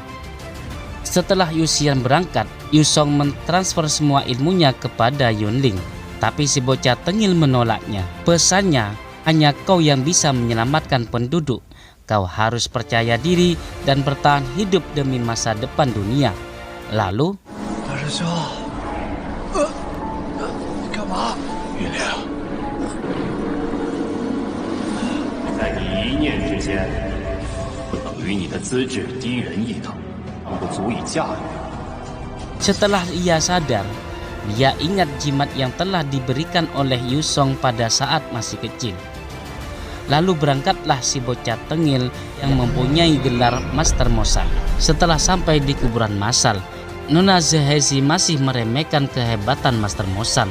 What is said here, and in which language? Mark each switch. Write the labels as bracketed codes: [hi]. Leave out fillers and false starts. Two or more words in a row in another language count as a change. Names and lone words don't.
[id] Setelah Yuxian berangkat, Yusong mentransfer semua ilmunya kepada Yunling, tapi si bocah tengil menolaknya. Pesannya, hanya kau yang bisa menyelamatkan penduduk. Kau harus percaya diri dan bertahan hidup demi masa depan dunia. Lalu [zh] 师兄，你干嘛？云灵，在你一念之间，不等于你的资质低人一等，不足以驾驭。 [id] setelah ia sadar, dia ingat jimat yang telah diberikan oleh Yusong pada saat masih kecil. Lalu berangkatlah si bocah tengil yang mempunyai gelar Master Mosan. Setelah sampai di kuburan massal, Nona Zahezi masih meremehkan kehebatan Master Mosan.